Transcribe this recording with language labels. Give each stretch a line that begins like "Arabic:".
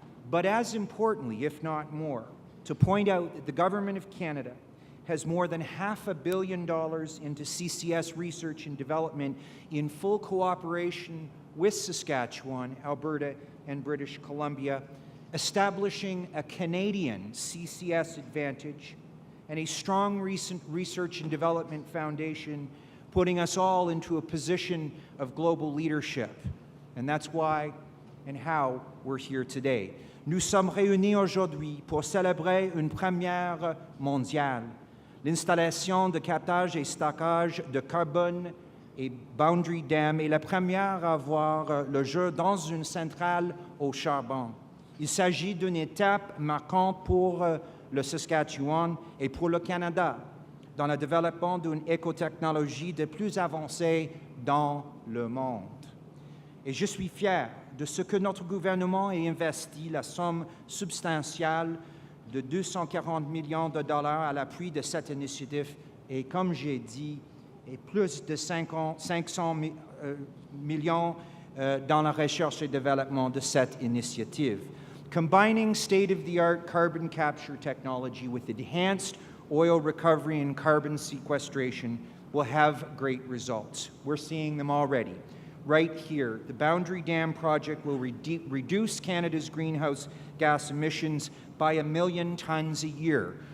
English: But as importantly, if not more, to point out that the Government of Canada has more than $500 million into CCS research and development in full cooperation with Saskatchewan, Alberta, and British Columbia, establishing a Canadian CCS advantage and a strong recent research and development foundation, putting us all into a position of global leadership. And that's why and how we're here today.
French: Nous sommes réunis aujourd'hui pour célébrer une première mondiale, l'installation de captage et stockage de carbone et Boundary Dam est la première à voir le jour dans une centrale au charbon. Il s'agit d'une étape marquante pour le Saskatchewan et pour le Canada dans le développement d'une écotechnologie de plus avancée dans le monde. Et je suis fier de ce que notre gouvernement a investi la somme substantielle de 240 millions de dollars à l'appui de cette initiative et, comme j'ai dit, et plus de 500 millions dans la recherche et développement de cette initiative.
English: Combining state-of-the-art carbon capture technology with enhanced oil recovery and carbon sequestration will have great results. We're seeing them already. Right here, the Boundary Dam project will reduce Canada's greenhouse gas emissions by 1 million tons a year.